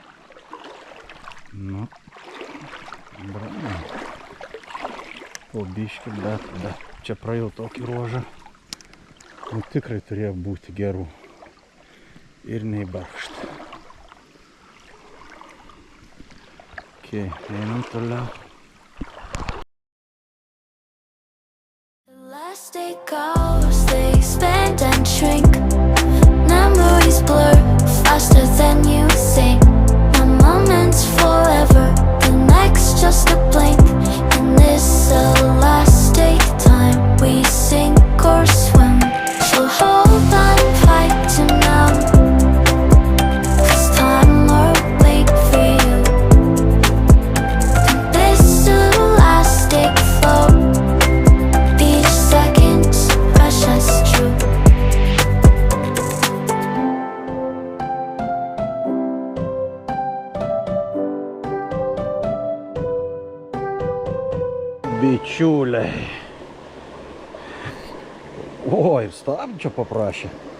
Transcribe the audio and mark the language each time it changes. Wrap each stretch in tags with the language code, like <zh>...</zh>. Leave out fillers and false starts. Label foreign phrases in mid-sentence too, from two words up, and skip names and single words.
<lt>Nu, brangiai. Po biškį, bet čia praėjau tokį ruožą. Nu, tikrai turėjo būti gerų. Ir neįbarkšta. Okay, einam toliau.</lt> <en>Last day goes, they expand and shrink. Memories blur faster than you think. One moment's forever, the next just a blink. And this the last day time we sink or swim. So hold on tight to now, 'cause time will wait for you. And this the last day flow. Each second's precious true.</en> <lt>Bičiuliai. O, ir stabdžio paprašė.</lt>